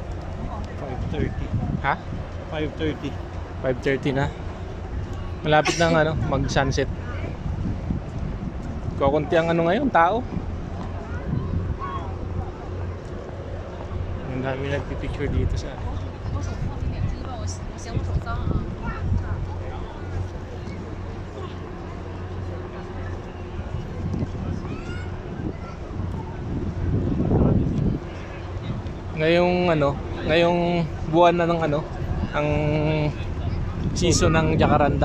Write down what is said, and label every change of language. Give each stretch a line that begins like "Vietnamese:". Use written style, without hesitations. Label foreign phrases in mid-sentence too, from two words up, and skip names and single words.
Filipino: 5:30. Ha? 5:30. 5:30 na. Malapit na ano, mag-sunset. Kukunti ang ano ngayon, tao. Ang dami nagpipicture dito sa ano.
Chinese: 我嫌我手脏啊。
Filipino: Ngayong ano, ngayong buwan na ng ano, ang season ng jacaranda.